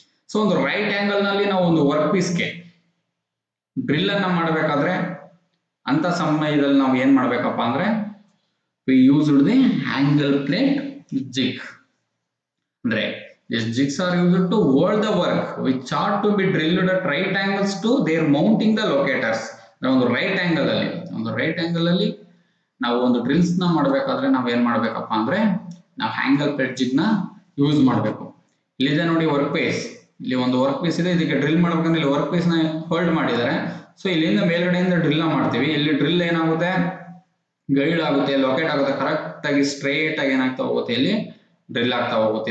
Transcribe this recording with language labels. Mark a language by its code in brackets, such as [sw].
[kn] So ಒಂದು right angle ನಲ್ಲಿ ನಾವು ಒಂದು ವರ್ಕ್ ಪೀಸ್ಗೆ ಡ್ರಿಲ್ ಅನ್ನ ಮಾಡಬೇಕಾದ್ರೆ ಅಂತ ಸಮಯದಲ್ಲಿ ನಾವು ಏನ್ ಮಾಡ್ಬೇಕಪ್ಪ ಅಂದ್ರೆ [en] we used the angle plate jig. [kn] ಅಂದ್ರೆ [en] these jigs are used to hold the work which are to be drilled at right angles to their mounting the locators. [kn] ಒಂದು ರೈಟ್ ಆಂಗಲ್ ಅಲ್ಲಿ ನಾವು ಒಂದು ಡ್ರಿಲ್ಸ್ ನ ಮಾಡಬೇಕಾದ್ರೆ ನಾವ್ ಏನ್ ಮಾಡ್ಬೇಕಪ್ಪ ಅಂದ್ರೆ ನಾವು ಹ್ಯಾಂಗಲ್ ಪ್ಲೇಟ್ ಜಿಗ್ ನ ಯೂಸ್ ಮಾಡಬೇಕು. ಇಲ್ಲಿದೆ ನೋಡಿ ವರ್ಕ್ ಪೀಸ್, ಇಲ್ಲಿ ಒಂದು ವರ್ಕ್ ಪೀಸ್ ಇದೆ, ಇದಕ್ಕೆ ಡ್ರಿಲ್ ಮಾಡ್ಬೇಕಂದ್ರೆ ಇಲ್ಲಿ ವರ್ಕ್ ಪೀಸ್ ನ ಹೋಲ್ಡ್ ಮಾಡಿದ್ದಾರೆ. ಸೊ ಇಲ್ಲಿಂದ ಮೇಲ್ಗಡೆಯಿಂದ ಡ್ರಿಲ್ ನ ಮಾಡ್ತೀವಿ. ಇಲ್ಲಿ ಡ್ರಿಲ್ ಏನಾಗುತ್ತೆ, ಗೈಡ್ ಆಗುತ್ತೆ, ಲೊಕೇಟ್ ಆಗುತ್ತೆ, ಕರೆಕ್ಟ್ ಆಗಿ ಸ್ಟ್ರೇಟ್ ಆಗಿ ಏನಾಗ್ತಾ ಹೋಗುತ್ತೆ, ಇಲ್ಲಿ ಡ್ರಿಲ್ ಆಗ್ತಾ ಹೋಗುತ್ತೆ.